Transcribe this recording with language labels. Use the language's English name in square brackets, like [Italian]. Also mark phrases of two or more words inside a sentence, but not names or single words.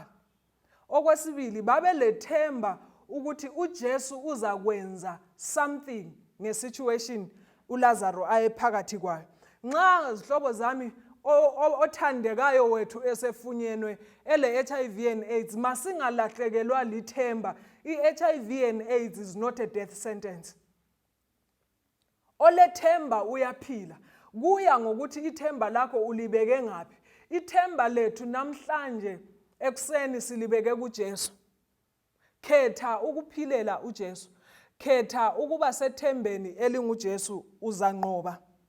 [North Ndebele] Okwesibili, babelethemba ukuthi uJesu uzakwenza something ngesituation uLazaro ayephakathi kwayo. Nxa zihlobo zami othandekayo wethu esefunyenwe ele- [English] HIV and AIDS, [North Ndebele] masingalahlekelwa lithemba. [English] I-HIV and AIDS is not a death sentence. [North Ndebele] Olethemba uyaphila. Kuya ngokuthi ithemba lakho ulibeke ngaphi. Ithemba lethu namhlanje ekuseni silibeke kuJesu. Khetha ukuphilela uJesu. Khetha ukuba sethembeni elinguJesu, uzanqoba.